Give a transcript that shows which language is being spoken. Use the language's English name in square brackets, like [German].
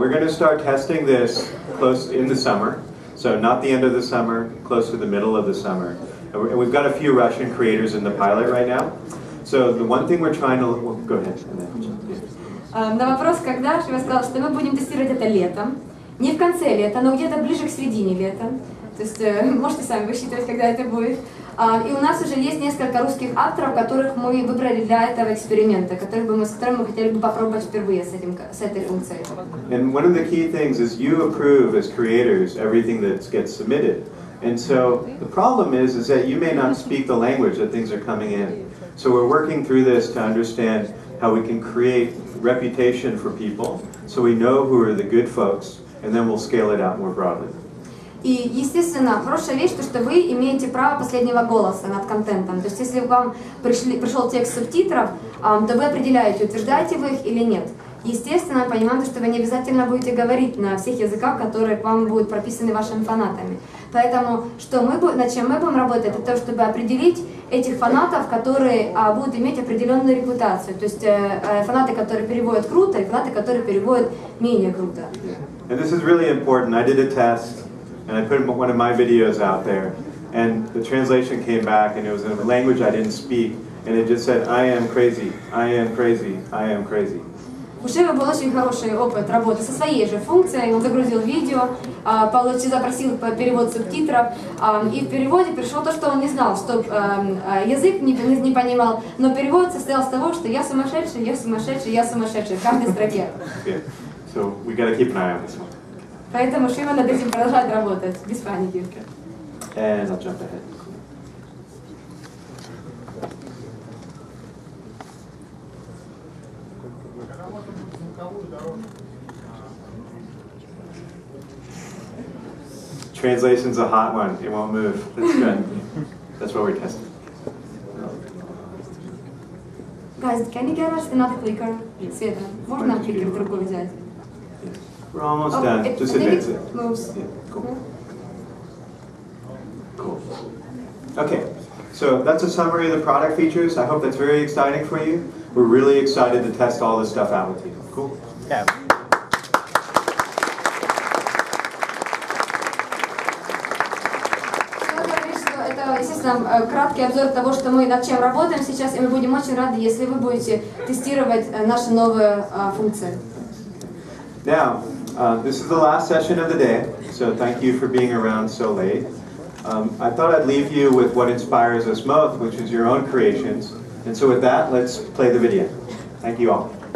[English] We're going to start testing this close in the summer. So not the end of the summer, close to the middle of the summer. And we've got a few Russian creators in the pilot right now. So the one thing we're trying to... Well, go ahead. [Russian] На вопрос, когда, Шива сказал, что мы будем тестировать это летом. Не в конце лета, но где-то ближе к середине лета. То есть можете сами высчитывать, когда это будет. И у нас уже есть несколько русских авторов, которых мы выбрали для этого эксперимента, с которыми мы хотели бы попробовать впервые с этой функцией. [English] And one of the key things is you approve as creators everything that gets submitted. And so the problem is that you may not speak the language that things are coming in. So we're working through this to understand how we can create reputation for people, so we know who are the good folks, and then we'll scale it out more broadly. [Russian] И, естественно, хорошая вещь, то, что вы имеете право последнего голоса над контентом. То есть, если к вам пришел текст субтитров, то вы определяете, утверждаете вы их или нет. Естественно, понимаем, что вы не обязательно будете говорить на всех языках, которые к вам будут прописаны вашими фанатами. Поэтому, над чем мы будем работать, это то, чтобы определить этих фанатов, которые будут иметь определенную репутацию. То есть, фанаты, которые переводят круто, и фанаты, которые переводят менее круто. [English] And this is really important. I did a test. And I put one of my videos out there, and the translation came back, and it was in a language I didn't speak, and it just said, I am crazy, I am crazy, I am crazy. [Russian] У Шивы был очень хороший опыт работы со своей же функцией. Он загрузил видео, запросил перевод субтитров, и в переводе пришло то, что он не знал, что язык не понимал, но перевод состоял из того, что я сумасшедший, я сумасшедший, я сумасшедший в каждой строке. [English] Yeah. So we got to keep an eye on this one. [Russian] Поэтому Шива над этим продолжает работать, без паники. [English] And I'll jump ahead. Translation's a hot one. It won't move. That's good. That's what we're testing. Guys, can you get us another clicker? [Russian] Света, можно кликер другой взять? [English] We're almost done. Just advance it. Moves. Yeah, cool. Cool. Okay, so that's a summary of the product features. I hope that's very exciting for you. We're really excited to test all this stuff out with you. Cool? Yeah. [Russian] Это, естественно, краткий обзор того, что мы над чем работаем сейчас, и мы будем очень рады, если вы будете тестировать наши новые функции. [English] Now, this is the last session of the day, so thank you for being around so late. I thought I'd leave you with what inspires us most, which is your own creations. And so with that, let's play the video. Thank you all.